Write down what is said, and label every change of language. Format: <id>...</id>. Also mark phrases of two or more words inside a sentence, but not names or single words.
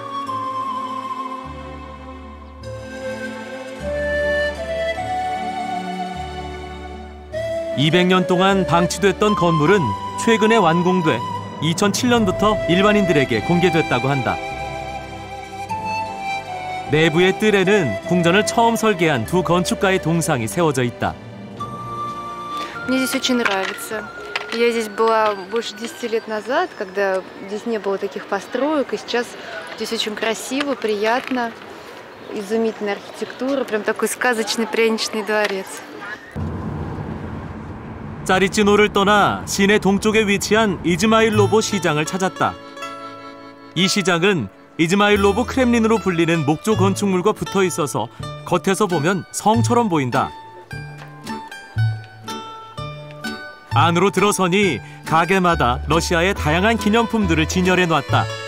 <ko>(200년) 동안 방치됐던 건물은 최근에 완공돼 2007년부터 일반인들에게 공개됐다고 한다. 내부의 뜰에는 궁전을 처음 설계한 두 건축가의 동상이 세워져 있다.</ko> <ru>Мне здесь очень нравится. Я здесь была больше 10 лет назад, когда здесь не было таких построек, и сейчас здесь очень красиво, приятно, изумительная архитектура, прям такой сказочный пряничный дворец.</ru> <ko>짜리찌노를 떠나 시내 동쪽에 위치한 이즈마일로보 시장을 찾았다. 이 시장은 이즈마일로보 크렘린으로 불리는 목조 건축물과 붙어 있어서 겉에서 보면 성처럼 보인다. 안으로 들어서니 가게마다 러시아의 다양한 기념품들을 진열해 놨다.</ko>